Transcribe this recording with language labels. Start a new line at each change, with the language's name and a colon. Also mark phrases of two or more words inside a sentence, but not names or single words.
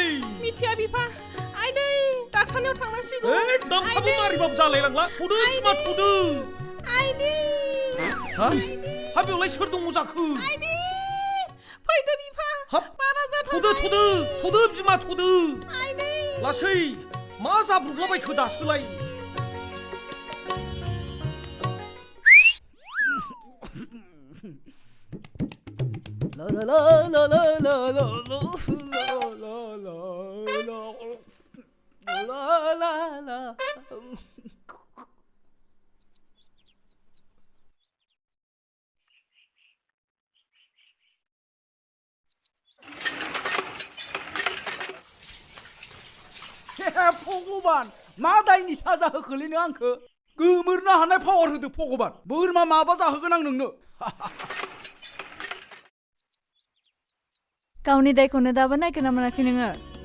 Bodo: मिथिया बिफा आइनै डाक्टारनियाव थांनांसिगौ एकदम खाबु मारिबाबो जालायलांला थ'दो बिमा थ'दो आइनै हा बेवलाय सोर दङ जाखो आइनै फैदो बिफा बारा जाथारबाय थ'दो बिमा थ'दो आइनै लासै मा जाब्रबलाबायखो दासोलाय ला ला ला ला ला ला ला ला ला भगवान मा दायनि साजा होखोलैनो आंखो गोमोरनो हानाय पावार होदो भगवान बोरमा माबा जाहोगोन आं नोंनो गावनि दायखौनो दाबो नायगिरना मोनाखै नोङो